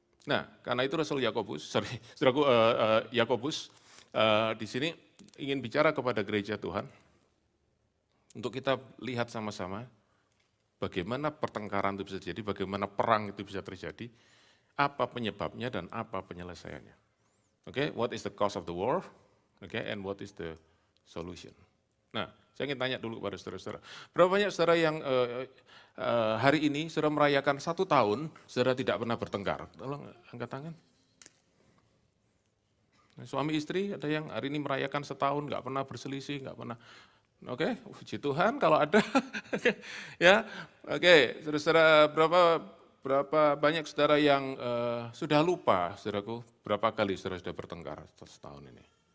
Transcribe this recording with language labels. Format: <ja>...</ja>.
<id>Nah, karena itu Rasul Yakobus, saudaraku, Yakobus di sini ingin bicara kepada gereja Tuhan, untuk kita lihat sama-sama bagaimana pertengkaran itu bisa terjadi, bagaimana perang itu bisa terjadi, apa penyebabnya dan apa penyelesaiannya.</id> <en>Oke, what is the cause of the war? Oke, and what is the solution?</en> <id>Nah, saya ingin tanya dulu kepada saudara-saudara. Berapa banyak saudara yang hari ini saudara merayakan 1 tahun, saudara tidak pernah bertengkar? Tolong angkat tangan. Nah, suami istri ada yang hari ini merayakan setahun, nggak pernah berselisih, nggak pernah. Oke, puji Tuhan kalau ada. Ya, oke, saudara-saudara, berapa banyak saudara yang sudah lupa, saudaraku, berapa kali saudara sudah bertengkar setahun ini?</id>